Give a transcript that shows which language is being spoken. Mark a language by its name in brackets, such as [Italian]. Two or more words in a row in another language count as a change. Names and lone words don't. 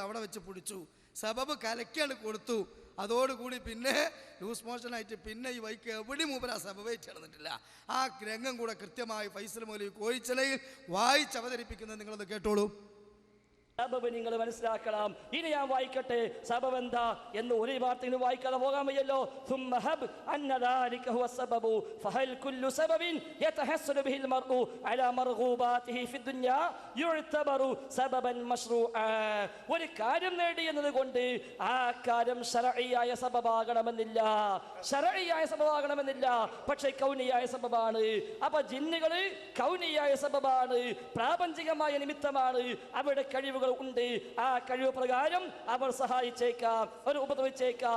[Malayalam] അവിടെ വെച്ച് പിടിച്ചു, സബബ് കലക്കാണ് കൊടുത്തു. അതോടുകൂടി പിന്നെ [English] loose motionആയിട്ട് [Malayalam] പിന്നെ ഈ വൈക്ക് എവിടെയും മൂപ്പർ ആ സബബായിട്ട് നടന്നിട്ടില്ല. ആ രംഗം കൂടെ കൃത്യമായി ഫൈസൽ മൗലവി കോഴിച്ചലയിൽ വായിച്ചവതരിപ്പിക്കുന്നത് നിങ്ങളത് കേട്ടോളൂ. സബബ് നിങ്ങൾ മനസ്സിലാക്കണം. ഇനി ഞാൻ വായിക്കട്ടെ സബബ് എന്താ എന്ന് ഒരു വാർത്തയിൽ വായിക്കാതെ പോകാൻ വയ്യല്ലോ. [Arabic] ثم هب أن ذلك هو السبب فهل كل سبب يتحصل به المرء على مرغوباته في الدنيا يعتبر سببا مشروعا. [Malayalam] ഒരു കാര്യം നേടി എന്നതുകൊണ്ട് ആ കാര്യം ശരഈയായ സബബാകണമെന്നില്ല, ശരഈയായ സബബാകണമെന്നില്ല. പക്ഷേ കൗനിയായ സബബാണ്. അപ്പൊ ജിന്നുകള് കൗനിയായ സബബാണ്, പ്രാപഞ്ചികമായ നിമിത്തമാണ്. അവരുടെ കഴിവുകൾ ഉണ്ട്. ആ കഴിവ് പ്രകാരം അവർ സഹായിച്ചേക്കാം, അവർ ഉപദ്രവിച്ചേക്കാം.